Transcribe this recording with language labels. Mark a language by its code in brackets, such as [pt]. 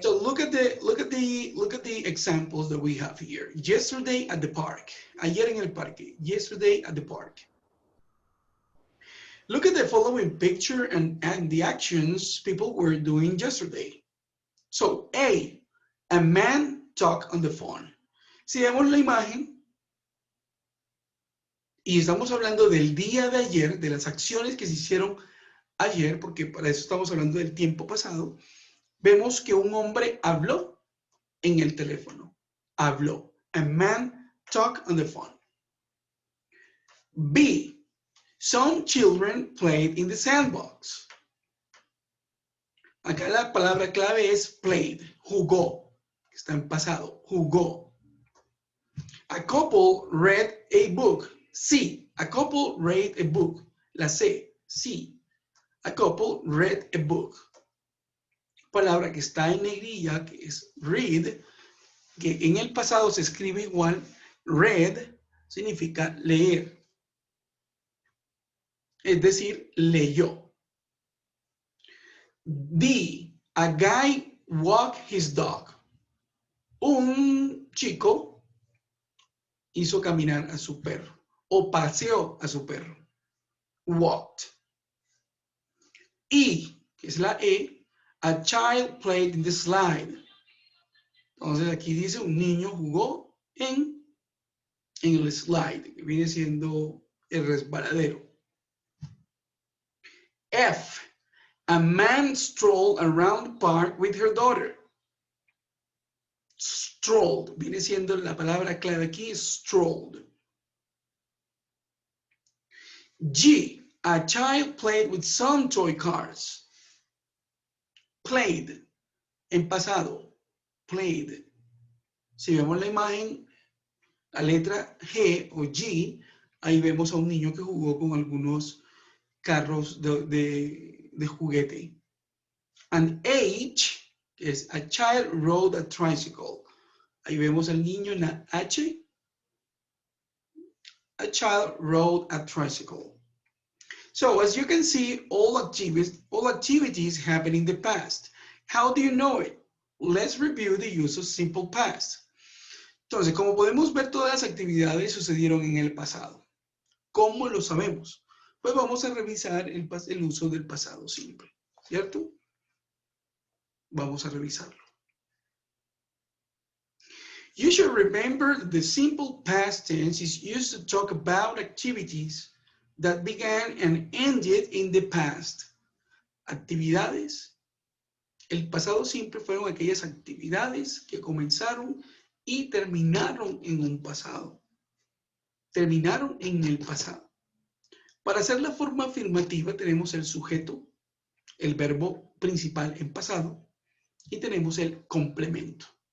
[en] So look at the examples that we have here. Yesterday at the park. [es] Ayer en el parque. [en] Yesterday at the park. Look at the following picture and the actions people were doing yesterday. So A man talked on the phone. [es] Si vemos la imagen y estamos hablando del día de ayer, de las acciones que se hicieron ayer, porque para eso estamos hablando del tiempo pasado, vemos que un hombre habló en el teléfono. Habló. [en] A man talked on the phone. B. Some children played in the sandbox. [es] Acá la palabra clave es played, jugó. Está en pasado, jugó. [en] A couple read a book. [es] Sí. [en] A couple read a book. [es] La C. Sí. [en] A couple read a book. [es] Palabra que está en negrilla, que es read, que en el pasado se escribe igual. Read significa leer. Es decir, leyó. [en] D. A guy walked his dog. [es] Un chico hizo caminar a su perro o paseó a su perro. Walked. [en] E, [es] que es la E, [en] a child played in the slide. [es] Entonces aquí dice un niño jugó en el slide, que viene siendo el resbaladero. [en] F, a man strolled around the park with her daughter. [es] Strolled, viene siendo la palabra clave aquí, strolled. [en] G, a child played with some toy cars. [es] Played, en pasado, played. Si vemos la imagen, la letra G o G, ahí vemos a un niño que jugó con algunos carros de juguete. [en] And H, [es] que es [en] a child rode a tricycle. [es] Ahí vemos al niño en la H. [en] A child rode a tricycle. So as you can see, all activities happen in the past. How do you know it? Let's review the use of simple past. [es] Entonces, como podemos ver, todas las actividades sucedieron en el pasado. ¿Cómo lo sabemos? Pues vamos a revisar el uso del pasado simple, ¿cierto? Vamos a revisarlo. [en] You should remember that the simple past tense is used to talk about activities that began and ended in the past. [es] Actividades. El pasado simple fueron aquellas actividades que comenzaron y terminaron en un pasado. Terminaron en el pasado. Para hacer la forma afirmativa tenemos el sujeto, el verbo principal en pasado, y tenemos el complemento.